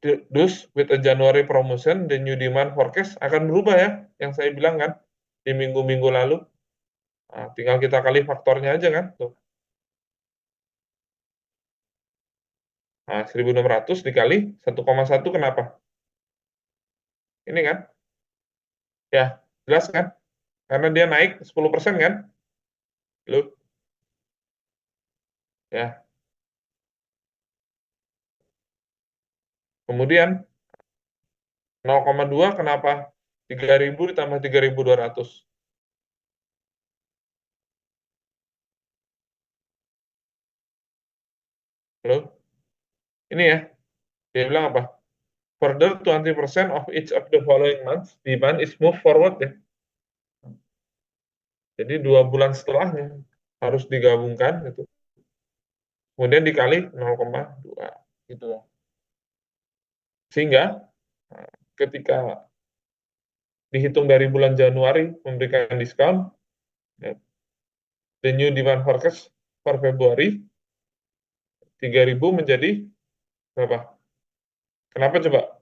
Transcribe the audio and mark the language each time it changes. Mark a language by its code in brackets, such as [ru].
[en] Thus, with a January promotion, the new demand forecast [id] akan berubah ya. Yang saya bilang kan di minggu-minggu lalu. Nah, tinggal kita kali faktornya aja kan. Tuh. Nah, 1.600 dikali 1,1 kenapa? Ini kan? Ya, jelas kan? Karena dia naik 10% kan? Loh, ya. Kemudian 0,2 kenapa? 3.000 ditambah 3.200. Loh, ini ya. Dia bilang apa? [en] Further 20% of each of the following months, demand is move forward ya. [id] Jadi 2 bulan setelahnya harus digabungkan gitu. Kemudian dikali 0,2 gitu ya. Sehingga ketika dihitung dari bulan Januari memberikan diskon, ya, [en] the new demand forecast [id] per Februari 3.000 menjadi berapa? Kenapa coba?